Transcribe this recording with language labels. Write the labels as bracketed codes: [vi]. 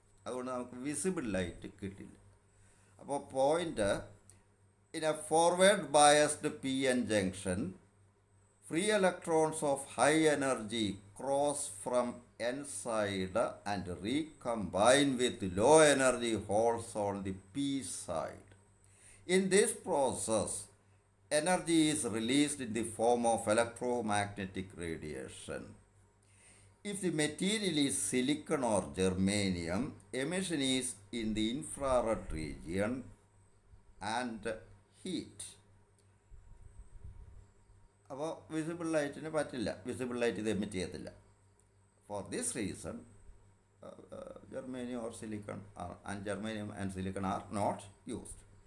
[ml] അതുകൊണ്ട് നമുക്ക് visible light കിട്ടില്ല. [en] അപ്പോൾ point, in a forward biased P N junction, free electrons of high energy cross from N side and recombine with low energy holes on the P side. In this process, energy is released in the form of electromagnetic radiation. If the material is silicon or germanium, emission is in the infrared region and heat. [ml] അപ്പോൾ visible ലൈറ്റിന് പറ്റില്ല, visible light ഇത് emit ചെയ്യത്തില്ല. [en] For this reason germanium or silicon germanium and silicon are not used.